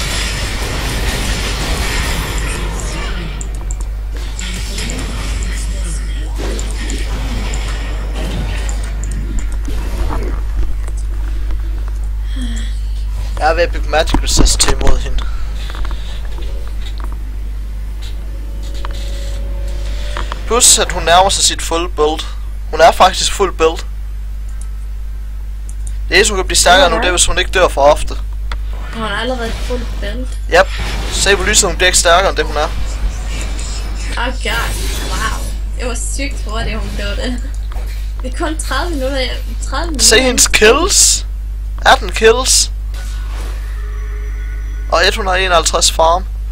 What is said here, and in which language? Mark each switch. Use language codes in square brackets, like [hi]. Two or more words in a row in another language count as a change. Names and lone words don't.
[da] Jeg er ved at bygge [en] magic resist [da] til imod hende. Plus at hun nærmer sig sit [en] full build. [da] Hun er faktisk [en] full build. [da] Det eneste hun kan blive stærkere nu, det er hvis hun ikke dør for ofte. Hun er allerede [en] full build. [da] Yep. Se på lyset, hun bliver ikke stærkere end det hun er. [en] Oh god, wow. [da] Det var sygt hurtigt hun blev det. Det er kun 30 minutter. Se hendes kills. 18 kills. Og 151 farm.